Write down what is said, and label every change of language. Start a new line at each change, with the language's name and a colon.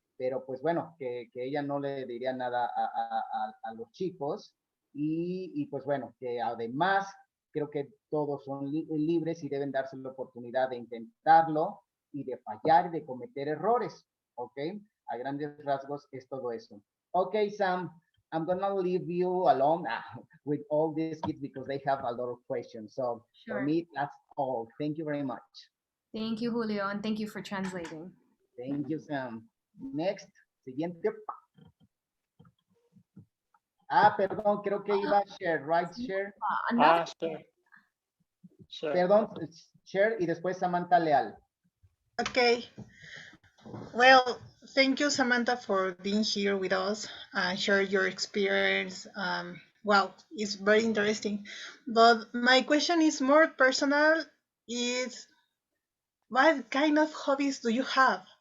Spanish: Pero pues bueno, que ella no le diría nada a los chicos y pues bueno, que además creo que todos son libres y deben darse la oportunidad de intentarlo y de fallar y de cometer errores, ¿ok? A grandes rasgos es todo eso.
English: Okay, Sam, I'm gonna leave you alone with all these kids because they have a lot of questions. So for Sure. me, that's all. Thank you very much. Thank you, Julio, and thank you for translating. Thank you, Sam. Next, siguiente.
Spanish: Perdón, creo que iba Share, right, Share?
English: Sure. Sure.
Spanish: Perdón, Share y después Samantha Leal.
English: Okay. Well, thank you, Samantha, for being here with us and share your experience. Wow, it's very interesting. But my question is more personal. Is what kind of hobbies do you have?